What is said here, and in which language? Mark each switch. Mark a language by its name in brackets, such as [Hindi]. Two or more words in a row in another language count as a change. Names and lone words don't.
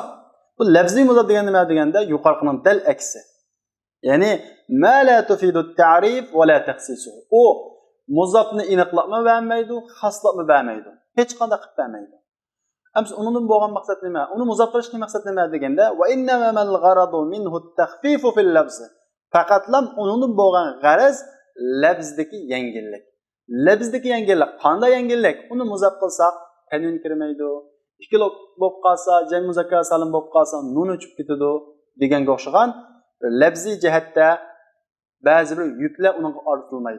[Uzbek] Bu lafziy muzaf degan nima deganda yuqoriqining dal aksi. [Arabic] يعني ما لا تفيد التعريف ولا تخصيصه. [Uzbek] U muzafni aniqlabmi bermaydi, xoslabmi bermaydi. Hech qanday qilib bermaydi. Ammo undan bo'lgan maqsad nima? Uni muzaf qilishning maqsadi nima deganda [Arabic] وإنما الغرض منه التخفيف في اللفظ. [Uzbek] Faqatlam undan bo'lgan g'araz lafzdagi yengillik. Lafzdagi yengillik qanday yengillik? Uni muzaf qilsak tanvin kirmaydi. Ikkili bo'lib qolsa, jang muzakkar salim bo'lib qolsa, nun uchib ketadi deganga o'xshagan lafziy jihatda ba'zi bir yuklar unga ortilmaydi.